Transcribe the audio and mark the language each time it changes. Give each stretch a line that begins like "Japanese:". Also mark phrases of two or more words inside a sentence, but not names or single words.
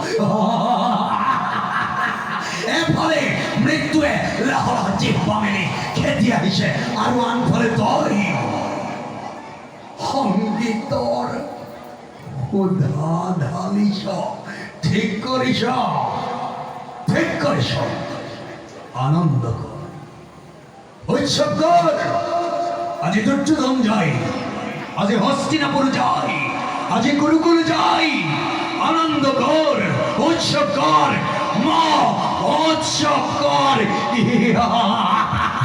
Assamese: এফালে মৃত্যুৱে লাহৰা জিহ্বা মেলি খেদি আহিছে আৰু আনফালে তই সংগীতৰ সুধা ঢালিছ। ঠিক কৰিছ, ঠিক কৰিছ। আনন্দ কৰ, উৎসৱ কৰ।
Bangla: আজি দুৰ্যোধন যায়, আজি হস্তিনাপুর যাই, আজি গুরুকুল যাই। আনন্দ কর, উৎসব কর, মা উৎসব কর।